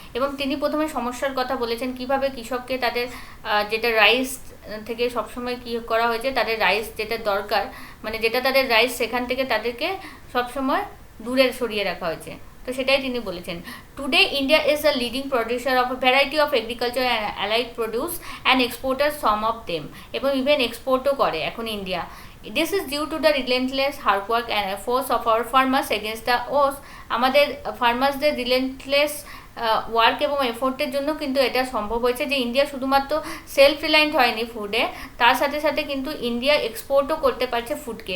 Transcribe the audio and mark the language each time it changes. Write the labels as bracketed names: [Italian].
[Bangla] এবং তিনি প্রথমে সমস্যার কথা বলেছেন, কিভাবে কৃষককে তাদের যেটা রাইস থেকে সবসময় কী করা হয়েছে, তাদের রাইস যেটা দরকার, মানে যেটা তাদের রাইস, সেখান থেকে তাদেরকে সবসময় দূরে সরিয়ে রাখা হয়েছে। তো সেটাই তিনি বলেছেন। [English] today India is the leading producer of a variety of agriculture and allied produce and exporter some of them, [Bangla] এবং ইভেন এক্সপোর্টও করে এখন India. [English] This is due to the relentless hard work and efforts of our farmers against the odds. [Bangla] আমাদের ফার্মার্সদের relentless work এবং এফোর্টের জন্য কিন্তু এটা সম্ভব হয়েছে যে ইন্ডিয়া শুধুমাত্র সেলফ রিলায়েন্ট হয়নি ফুডে, তার সাথে সাথে কিন্তু ইন্ডিয়া এক্সপোর্টও করতে পারছে ফুডকে।